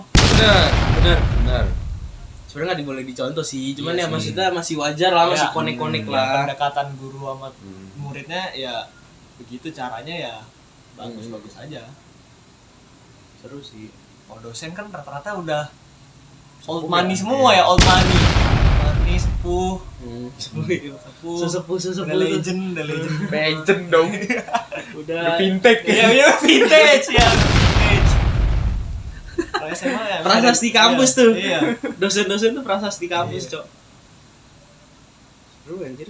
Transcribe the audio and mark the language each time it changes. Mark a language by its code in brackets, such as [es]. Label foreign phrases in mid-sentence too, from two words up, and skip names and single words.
[id] Benar. Sebenarnya nggak boleh dicontoh sih, cuman Iya ya sih. maksudnya masih wajar lah, masih Ya, konek-konek Ya, lah. pendekatan guru sama muridnya ya begitu caranya ya bagus-bagus aja. Seru sih. Kalau dosen kan rata-rata udah old Sepuh money ya? semua ya, [en] old money. Money sepuh, [id] Sepuh. sepuh, Sesepuh udah tuh. legend. Legend dong. Udah Vintage Ya, vintage ya, vintage. Kalau SMA ya prasasti kampus tuh. Iya. Dosen-dosen tuh prasasti kampus, Iya. Cok. Seru anjir.